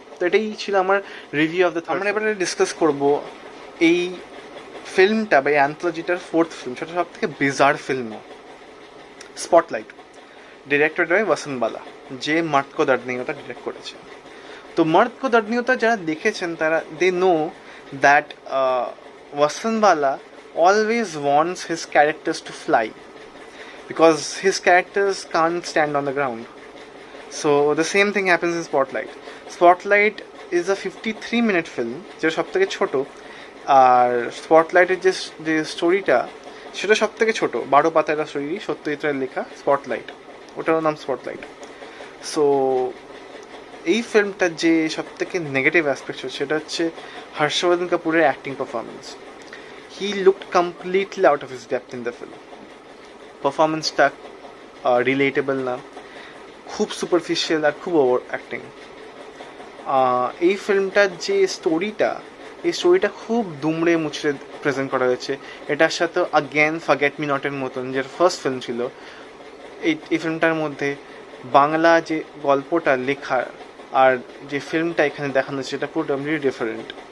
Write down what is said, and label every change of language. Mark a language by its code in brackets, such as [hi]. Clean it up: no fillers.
[bn] তো এটাই ছিল আমার রিভিউ অফ দ্য। আমরা এবারে ডিসকাস করব এই ফিল্মটা বা এই অ্যান্থোলজিটার ফোর্থ ফিল্ম, সেটা সব থেকে bizarre film, spotlight, directed by বসন্ত বালা, যে মর্দ কো দর্দ নেই হোতা ডিরেক্ট করেছে। তো মর্দ কো দর্দ নেই হোতা যারা দেখেছেন তারা [en] They know that Vasanth Bala always wants his characters to fly because his characters can't stand on the ground. So the same thing happens in Spotlight. Spotlight is a 53-minute film, [bn] যেটা সব থেকে ছোট, আর স্পটলাইটের যে স্টোরিটা সেটা সব থেকে ছোট, 12 পাতার স্টোরি, সত্যজিৎ রায়ের লেখা স্পটলাইট, ওটার নাম স্পটলাইট। সো এই ফিল্মটার যে সব থেকে নেগেটিভ অ্যাসপেক্ট হচ্ছে সেটা হচ্ছে হর্ষবর্ধন কাপুরের acting performance. [en] He looked completely out of his depth in the film. [bn] পারফরমেন্সটা রিলেটেবল না, খুব সুপারফিশিয়াল আর খুব ওভার অ্যাক্টিং। এই ফিল্মটার যে স্টোরিটা খুব দুমড়ে মুচড়ে প্রেজেন্ট করা হয়েছে। এটার সাথে আগেন ফরগেট মি নটের মতন, যে ফার্স্ট ফিল্ম ছিল, এই ফিল্মটার মধ্যে বাংলা যে গল্পটা লেখা আর যে ফিল্মটা এখানে দেখানো হচ্ছে সেটা পুরো কমপ্লিটলি ডিফারেন্ট।